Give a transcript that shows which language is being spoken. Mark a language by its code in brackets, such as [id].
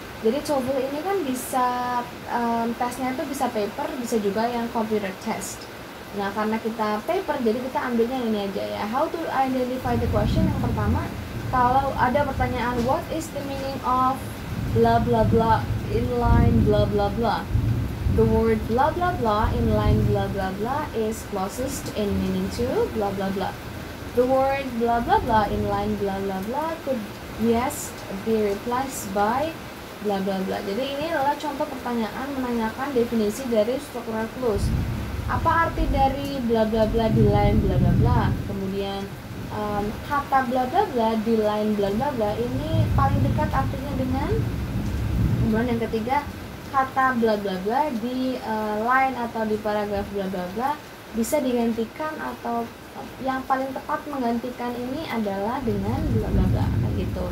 [id] Jadi TOEFL ini kan bisa tesnya itu bisa paper, bisa juga yang computer test. Nah, karena kita paper, jadi kita ambilnya ini aja ya. [en] How to identify the question. [id] Yang pertama, kalau ada pertanyaan [en] what is the meaning of blah blah blah in line blah blah blah, the word blah blah blah in line blah blah blah is closest in meaning to blah blah blah. The word blah blah blah in line blah blah blah could best be replaced by blah blah blah. [id] Jadi ini adalah contoh pertanyaan menanyakan definisi dari structural clues. Apa arti dari blah blah blah di line blah blah blah? Kemudian kata bla bla bla di line bla bla bla ini paling dekat artinya dengan. Kemudian yang ketiga, kata bla bla bla di line atau di paragraf bla bla bla bisa digantikan, atau yang paling tepat menggantikan ini adalah dengan bla bla bla gitu.